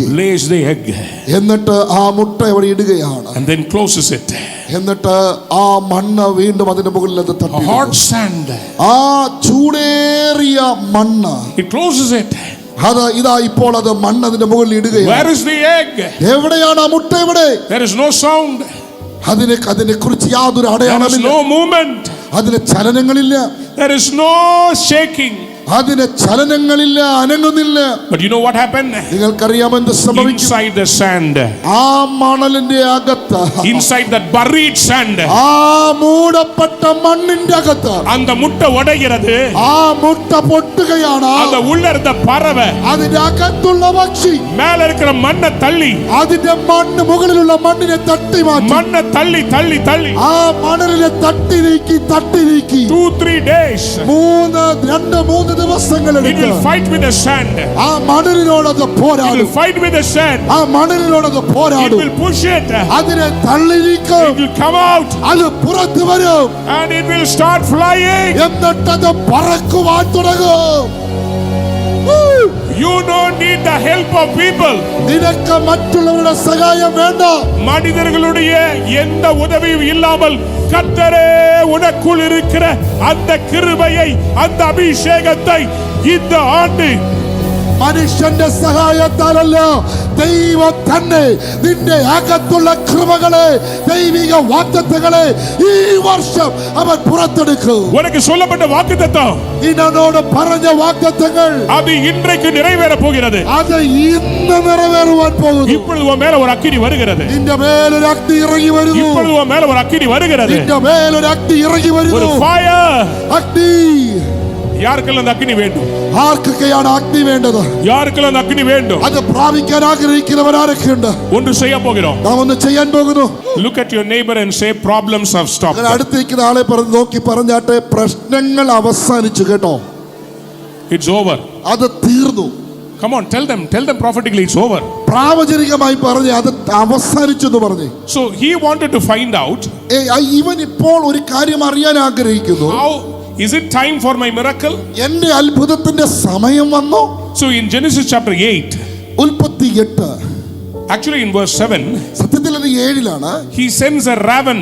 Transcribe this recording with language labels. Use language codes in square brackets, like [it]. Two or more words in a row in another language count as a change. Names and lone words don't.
[en] Lays the egg [ml] എന്നിട്ട് ആ മുട്ട അവിടെ ഇടുകയാണ്. [en] and then closes it. [ml] എന്നിട്ട് ആ മണ്ണ് വീണ്ടും അതിന്റെ മുകളിൽ അത് തട്ടി. [en] Hot sand. [ml] ആ ചൂടേറിയ മണ്ണ് [en] It closes it. [ml] അത് ഇതാ ഇപ്പോൾ അത് മണ്ണ് അതിന്റെ മുകളിൽ ഇടുകയാണ്. [en] Where is the egg? [ml] എവിടെയാണ് ആ മുട്ട? എവിടെ? [en] There is no sound. [ml] അതിനെ കുറിച്ച് യാതൊരു [en] There is [ml] അടയാളമില്ല. [en] no movement. [ml] അതിന് ചലനങ്ങളില്ല. [en] There is no shaking. [ml] അതിന് ചലനങ്ങളില്ല, അനങ്ങുന്നില്ല. [en] But you know what happened? [ml] നിങ്ങൾക്കറിയാമോ എന്ത് സംഭവിക്കും? [en] Inside the sand, [ml] ആ മണലിന്റെ അകത്ത്, [en] inside that buried sand, [ml] ആ മൂടപ്പെട്ട മണ്ണിന്റെ അകത്ത് [ta] அந்த முட்டை உடைகிறது. [ml] ആ മുട്ട പൊട്ടുകയാണ്. [ta] அந்த உள்ள இருந்த பறவை [ml] അതിന്റെ അകത്തുള്ള പക്ഷി [ta] மேல இருக்கிற மண்ணை தள்ளி, [ml] അതിന്റെ മണ്ണ് മുകളിലുള്ള മണ്ണിനെ തട്ടി മാറ്റി. [ta] மண்ணை தள்ளி [ml] ആ മണലിനെ തട്ടി നീക്കി [en] 2-3 days [ml] 3 ദിവസങ്ങളെടുത്ത് [en] it will fight with the sand. [ml] ആ മണലിനോട് അത് [en] It [ml] പോരാടും. [en] will fight with the sand. [ml] ആ മണലിനോട് അത് [en] It [ml] പോരാടും. [en] will push it. [ml] അതിനെ തള്ളി നീക്കും. [en] It will come out [ml] അത് പുറത്തു വരും. [en] and it will start flying. [ml] എന്നിട്ട് അത് പറക്കുവാൻ തുടങ്ങും. [en] You don't need the help of people. [ml] നിനക്ക് മറ്റുള്ളവരുടെ സഹായം വേണ്ട. [ta] மனிதர்களுடைய எந்த உதவியும் இல்லாமல் கர்த்தரே உனக்குள் இருக்கிற அந்த கிருபையை, அந்த அபிஷேகத்தை இந்த ஆண்டு [ml] മനുഷ്യന്റെ സഹായത്താലല്ല, ദൈവം തന്നെ നിന്റെ അകത്തുള്ള കൃപകളെ, ദൈവിക വാഗ്ദത്തങ്ങളെ ഈ വർഷം അവൻ പുറത്തെടുക്കും. [ta] உனக்கு சொல்லப்பட்ட வாக்குத்தத்தம் [ml] നിന്നോട് പറഞ്ഞ വാഗ്ദത്തങ്ങൾ [ta] அது இன்றைக்கு நிறைவேற போகிறது. [ml] അത് ഇന്ന് നിറവേറുവാൻ പോകുന്നു. [ta] இப்பொழுது உன் மேல ஒரு அக்கினி வருகிறது. [ml] നിന്റെ മേലൊരു അഗ്നി ഇറങ്ങി വരുന്നു. [ta] இப்பொழுது உன் மேல ஒரு அக்கினி வருகிறது. [ml] നിന്റെ മേലൊരു അഗ്നി ഇറങ്ങി [ta] ஒரு [ml] വരുന്നു. [en] fire. [ml] അഗ്നി. [ta] யாருக்கெல்லாம் அந்த அக்கினி வேண்டும்? [ml] ആർക്കൊക്കെയാണ് അഗ്നി വേണ്ടത്? [ta] யாருக்கெல்லாம் அந்த அக்கினி வேண்டும்? [ml] അത് പ്രാപിക്കാൻ ആഗ്രഹിക്കുന്നവർ ആരൊക്കെയുണ്ട്? [ta] ஒன்று செய்ய போகிறோம். [ml] നാം ഒന്ന് ചെയ്യാൻ പോകുന്നു. [en] Look at your neighbor and say problems have stopped. [ml] അടുത്തിരിക്കുന്ന ആളെ നോക്കി പറഞ്ഞാട്ടെ, പ്രശ്നങ്ങൾ അവസാനിച്ചു കേട്ടോ. [en] It's over. [ml] അത് തീർന്നു. [en] Come on, tell them prophetically it's over. [ml] പ്രാവചനികമായി പറഞ്ഞ് അത് അവസാനിച്ചു എന്ന് പറഞ്ഞു. [en] So he wanted to find out, [ml] ഇവൻ ഇപ്പോൾ ഒരു കാര്യം അറിയാൻ ആഗ്രഹിക്കുന്നു. [en] how is it time for my miracle? [ml] എന്റെ അത്ഭുതത്തിന്റെ സമയം വന്നു. [en] So in Genesis chapter 8, [ml] ഉൽപ്പത്തി 8, [en] actually in verse 7, [ml] സത്യത്തിൽ അത് 7-ലാണ്. [en] he sends a raven.